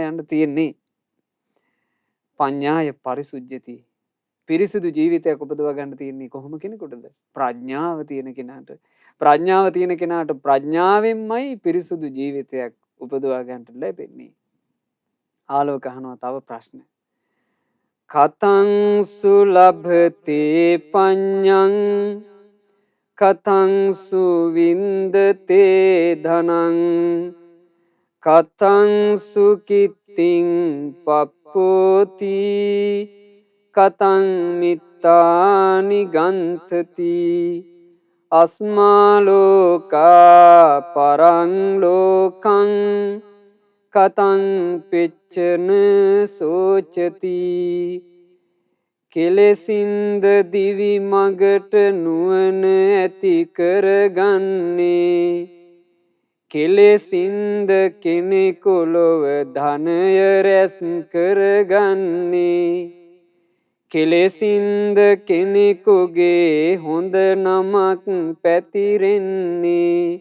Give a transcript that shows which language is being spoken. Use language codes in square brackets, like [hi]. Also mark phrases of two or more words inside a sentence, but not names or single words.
[si] යන්න තියෙන්නේ [pi] පඤ්ඤාය පරිසුජ්ජති [si] පිරිසිදු ජීවිතයක් උපදවා ගන්න තියෙන්නේ කොහොම කෙනෙකුටද ප්‍රඥාව තියෙන කෙනාට ප්‍රඥාව තියෙන කෙනාට ප්‍රඥාවෙන්මයි පිරිසිදු ජීවිතයක් උපදවා ගන්නට ලැබෙන්නේ ආලෝක අහනවා තව ප්‍රශ්න [pi] කතං සුලභතේ පඤ්ඤං කතං සුවින්දතේ ධනං කතං සුකිත්තිං පප්පෝති කතං මිත්තානි ගන්තති අස්මාලෝකා පරං ලෝකං කතං පෙච්චන සෝචති [si] කෙලෙසින්ද දිවි මගට නුවණ ඇති කරගන්නේ කෙලෙසින්ද කෙනෙකු ලොව ධනය රැස් කරගන්නේ කෙලෙසින්ද කෙනෙකුගේ හොඳ නමක් පැතිරෙන්නේ